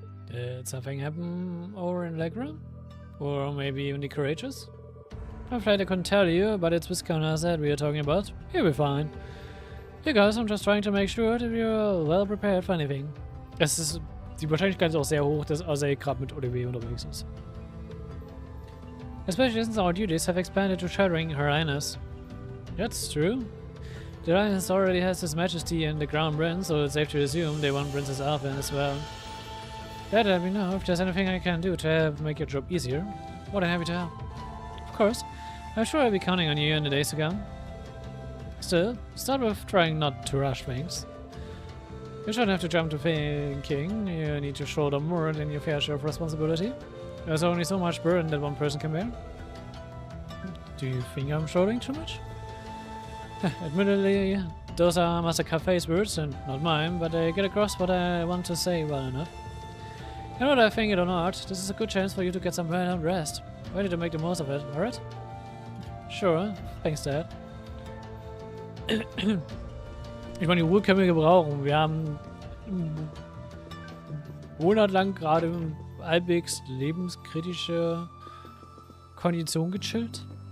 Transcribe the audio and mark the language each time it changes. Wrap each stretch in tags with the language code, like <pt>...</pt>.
<en>Did something happen over in Legra? Or maybe even the Courageous? I'm afraid I couldn't tell you, but it's Viscount Asset we are talking about. You'll be fine. You guys, I'm just trying to make sure that you're well prepared for anything.</en> <de>Es ist, die Wahrscheinlichkeit ist auch sehr hoch, dass Asset gerade mit ODW unterwegs ist.</de> <en>Especially since our duties have expanded to sheltering Her Highness. That's true. The Highness already has His Majesty and the Crown Prince, so it's safe to assume they want Princess Elfin as well. Let me know if there's anything I can do to help make your job easier. More than happy to help. Of course, I'm sure I'll be counting on you in the days to come. Still, start with trying not to rush things. You shouldn't have to jump to thinking. You need to shoulder more than your fair share of responsibility. There's only so much burden that one person can bear. Do you think I'm shouldering too much? Admittedly, those are Master Cafe's words and not mine, but they get across what I want to say well enough. You know what, I think it or not, this is a good chance for you to get some well-earned rest. Ready to make the most of it, alright? Sure, thanks Dad.</en> <de>Ich meine, die Ruhe können wir gebrauchen. Wir haben einen Monat lang gerade halbwegs lebenskritische Kondition gechillt.</de>